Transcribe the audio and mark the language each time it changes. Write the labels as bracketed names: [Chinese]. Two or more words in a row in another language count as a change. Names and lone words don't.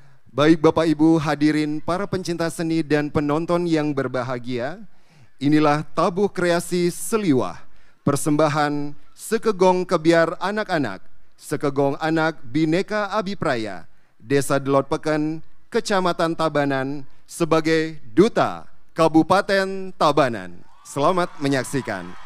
[Indonesian] Baik Bapak Ibu hadirin para pencinta seni dan penonton yang berbahagia, inilah tabuh kreasi Seliwah, persembahan Sekegong Kebiar Anak-anak, Sekegong Anak Bineka Abipraya, Desa Delot Peken, Kecamatan Tabanan, sebagai Duta Kabupaten Tabanan. Selamat menyaksikan.